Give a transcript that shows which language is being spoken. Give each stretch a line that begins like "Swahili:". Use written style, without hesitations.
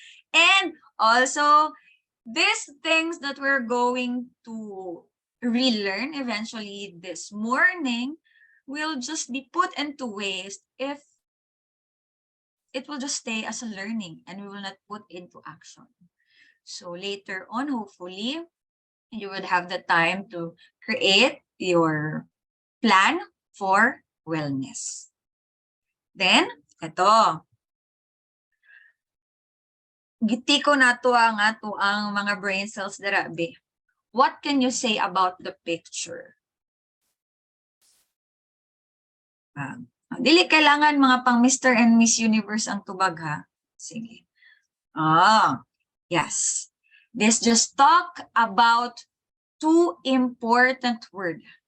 English: And also, these things that we're going to relearn eventually this morning will just be put into waste if it will just stay as a learning and we will not put into action. So later on, hopefully, you would have the time to create your plan for wellness. Then, ito.
Cebuano: Gitiko na to ang mga brain cells darabi.
English: What can you say about the picture?
Cebuano: Dili kailangan mga pang Mr. and Miss Universe ang tubag ha. Sige. Yes.
English: This just talk about two important words.